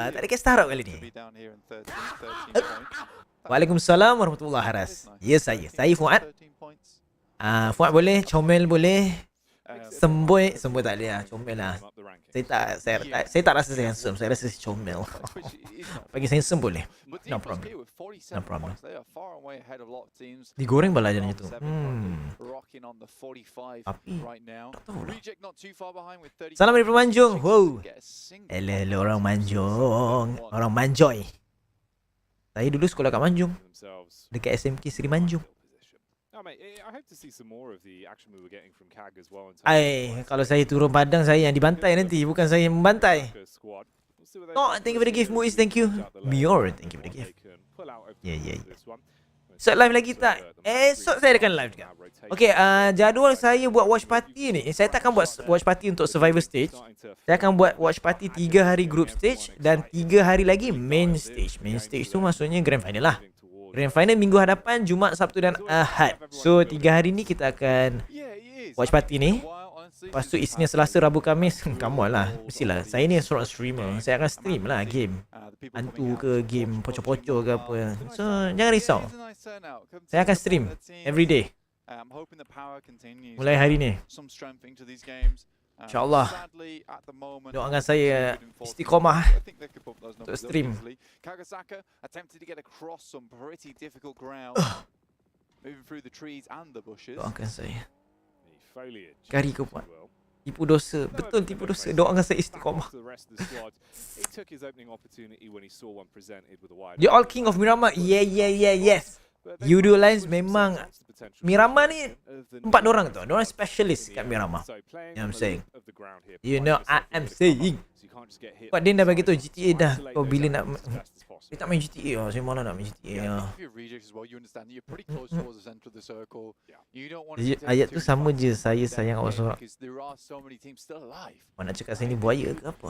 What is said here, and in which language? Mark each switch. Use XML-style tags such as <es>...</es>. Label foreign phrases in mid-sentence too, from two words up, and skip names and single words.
<ms>Tak ada cast Arab kali ni.</ms> <ar>وعليكم السلام ورحمة الله وبركاته.</ar> <ms>Ya saya Fuad. Fuad boleh, comel boleh. Semboi tak boleh lah, comel lah. Saya tak rasa saya handsome, saya rasa saya comel. Bagi saya handsome boleh.</ms> <en>No problem. No problem.</en> <ms>Digoreng bala jalan itu. Tapi tak tahu lah. Salam dari Manjung. Wow. Hello orang Manjung. Orang Manjoy. Saya dulu sekolah kat Manjung. Dekat SMK Seri Manjung. Kalau saya turun padang, saya yang dibantai nanti, bukan saya yang membantai.</ms> <en>Oh, thank you for the gift, Muiz, thank you. Mior, thank you for the gift. Yeah.</en> <ms>Esok live lagi tak? Esok saya akan live juga. Okay, jadual saya buat</ms> <en>watch party</en> <ms>ni, saya takkan buat</ms> <en>watch party</en> <ms>untuk</ms> <en>survivor stage.</en> <ms>Saya akan buat</ms> <en>watch party</en> <ms>3 hari</ms> <en>group stage</en> <ms>dan 3 hari lagi</ms> <en>main stage. Main stage</en> <ms>tu maksudnya</ms> <en>grand final</en> <ms>lah.</ms> <en>Grand final</en> <ms>minggu hadapan, Jumaat, Sabtu dan Ahad. So 3 hari ni kita akan</ms> <en>watch party</en> <ms>ni. Lepas tu Isnin, Selasa, Rabu, Khamis.</ms> <en>Come on lah, mestilah.</en> <ms>Saya ni seorang streamer, saya akan stream lah game hantu ke, game pocok-pocok ke apa. So jangan risau, saya akan</ms> <en>stream everyday</en> <ms>mulai hari ni, InsyaAllah. Doakan saya istiqomah untuk stream. Doakan saya. Kari kau buat tipu dosa. Betul tipu dosa. Doakan saya istiqomah.</ms> <en>You all king of Miramar.</en> <ms>Yes. Yudo Lines memang Miramar ni 4 orang tu. Diorang specialist kat Miramar.</ms> <en>You know what I'm saying? You know I am saying.</en> <ms>Kau dia dah bagi tu GTA dah. Kau bila nak dia tak main GTA lah. Saya malah nak main GTA lah. Ayat tu sama je. Saya sayang awak seorang. Mana nak cakap saya ni buaya ke apa?</ms>